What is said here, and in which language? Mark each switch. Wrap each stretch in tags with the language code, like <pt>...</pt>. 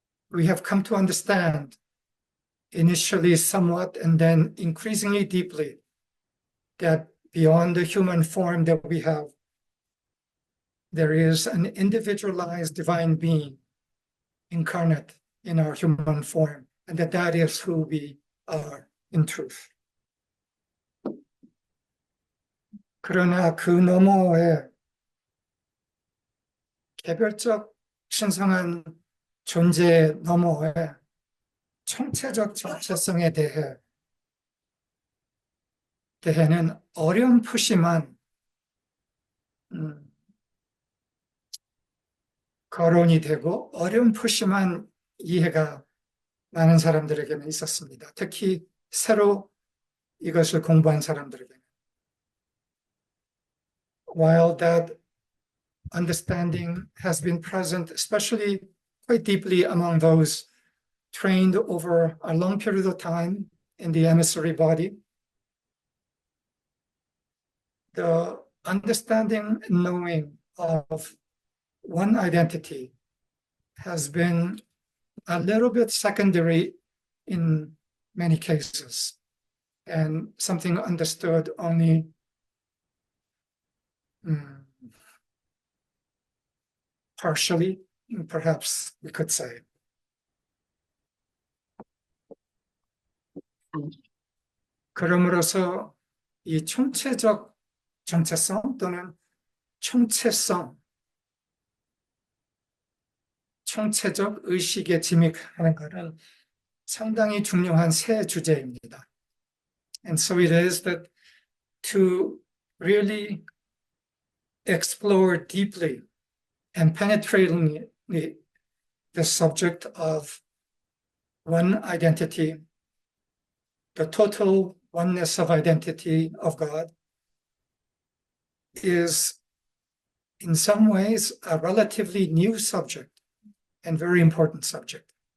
<en>we have come to understand, initially somewhat and then increasingly deeply, that beyond the human form that we have, there is an individualized divine being incarnate in our human form, and that is who we are in truth.</en> <ko>그러나 그 너머에 개별적 신성한 존재 너머에 총체적 정체성에 대해는 어렴풋이만 거론이 되고 어렴풋이만 이해가 많은 사람들에게는 있었습니다. 특히 새로 이것을 공부한 사람들에게는.</ko> <en>While that understanding has been present, especially quite deeply among those trained over a long period of time in the emissary body, the understanding and knowing of one identity has been a little bit secondary in many cases, and something understood only partially, perhaps we could say.</en> <ko>그러므로서 이 총체적 정체성 또는 총체성, 총체적 의식에 짐입하는 것은 상당히 중요한 새 주제입니다.</ko> <en>And so it is that to really explore deeply and penetratingly the subject of one identity, the total oneness of identity of God, is in some ways a relatively new subject and very important subject.</en>